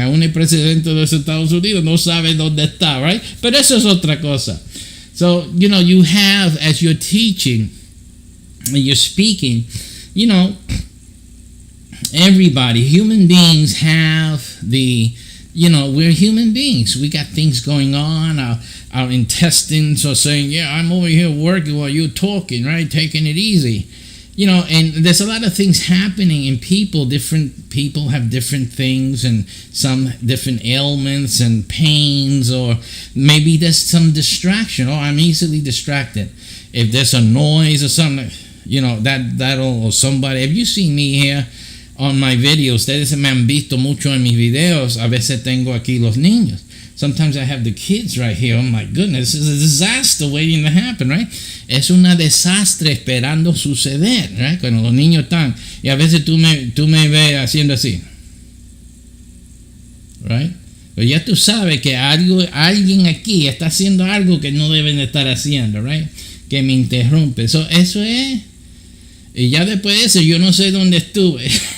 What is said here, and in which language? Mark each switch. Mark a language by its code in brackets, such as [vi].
[es] Aún el presidente de los Estados Unidos no sabe dónde está, right? Pero eso es otra cosa. [en] So, you have, as you're teaching and you're speaking, everybody, human beings have we're human beings. We got things going on. Our intestines are saying, yeah, I'm over here working while you're talking, right? Taking it easy. And there's a lot of things happening in people. Different people have different things and some different ailments and pains, or maybe there's some distraction. Oh, I'm easily distracted. If there's a noise or something, that'll, or somebody. Have you seen me here on my videos? [es] Ustedes me han visto mucho en mis videos. A veces tengo aquí los niños. [en] Sometimes I have the kids right here. Oh my goodness, this is a disaster waiting to happen, right? [es] Es una desastre esperando suceder, right? Cuando los niños están, y a veces tú me ves haciendo así, right? Pero ya tú sabes que alguien aquí está haciendo algo que no deben estar haciendo, right? Que me interrumpe. So, eso es. Y ya después de eso, yo no sé dónde estuve.